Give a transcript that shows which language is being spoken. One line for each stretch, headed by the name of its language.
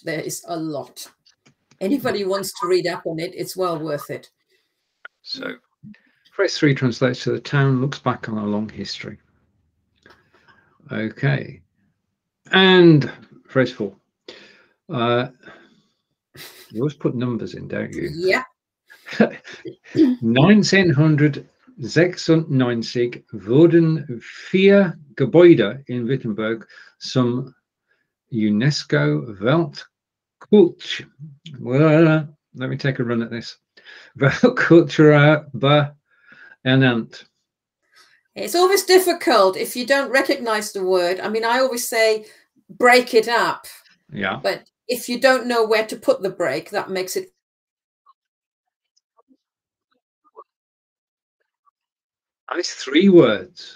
English: There is a lot. Anybody who wants to read up on it, it's well worth it. So phrase 3 translates to the town looks back on a long history. Okay. And phrase 4. You always put numbers in, don't you? Yeah.
German: 1996 wurden vier Gebäude in Wittenberg zum UNESCO Weltkulturerbe.
English: Well, let me take a run at this.
German: Weltkulturerbe ernannt.
English: It's always difficult if you don't recognize the word. I mean, I always say break it up. Yeah. But if you don't know where to put the break, that makes it. It's 3 words.